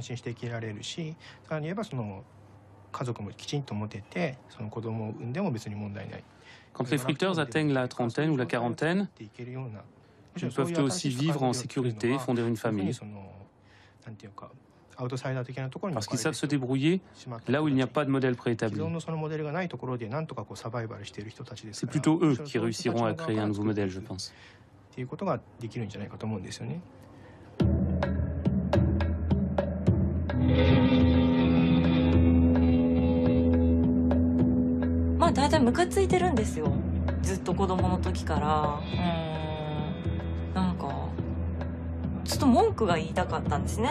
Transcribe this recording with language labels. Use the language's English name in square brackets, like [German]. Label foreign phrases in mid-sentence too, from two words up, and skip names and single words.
[French] Quand les friteurs atteignent la trentaine ou la quarantaine, ils peuvent eux aussi vivre en sécurité, fonder une famille. Parce qu'ils savent se débrouiller là où il n'y a pas de modèle préétabli. C'est plutôt eux qui réussiront à créer un nouveau modèle, je pense. [Japanese] 大体ムカついてるんですよ。ずっと子供の時から。なんかちょっと文句が言いたかったんですね。